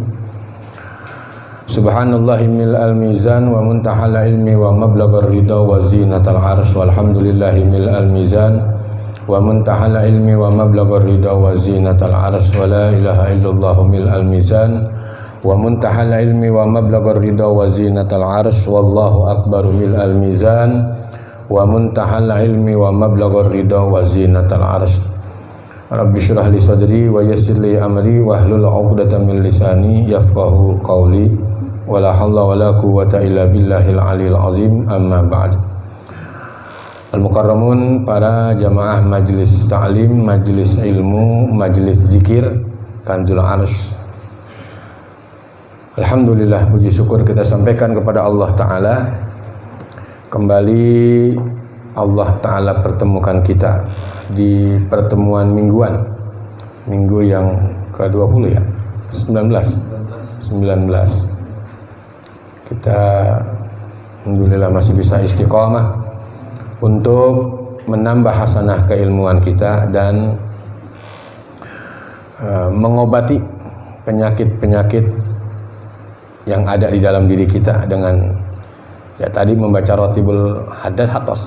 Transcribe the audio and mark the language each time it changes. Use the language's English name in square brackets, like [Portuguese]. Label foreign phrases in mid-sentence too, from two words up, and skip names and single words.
[Arabic] سبحان الله ملء الميزان ومنتهى العلم ومبلغ الرضا وزنة العرش والحمد لله ملء الميزان ومنتهى العلم ومبلغ الرضا وزنة العرش ولا إله إلا الله ملء الميزان ومنتهى العلم ومبلغ الرضا وزنة العرش والله أكبر ملء الميزان ومنتهى العلم ومبلغ الرضا وزنة العرش. رب اشرح لي صدري ويسر لي أمري واحلل عقدة من لساني يفقهوا قولي ولا حول ولا قوة إلا بالله العلي العظيم أما بعد. [Indonesian] Al-mukarramun, para jamaah majelis ta'lim, majelis ilmu, majelis zikir Kanzul Arsy. Alhamdulillah, puji syukur kita sampaikan kepada Allah Ta'ala. Kembali Allah Ta'ala pertemukan kita di pertemuan mingguan, minggu yang ke-20 ya, 19. Kita alhamdulillah masih bisa istiqamah untuk menambah hasanah keilmuan kita dan mengobati penyakit-penyakit yang ada di dalam diri kita dengan ya tadi membaca Ratibul Hatos.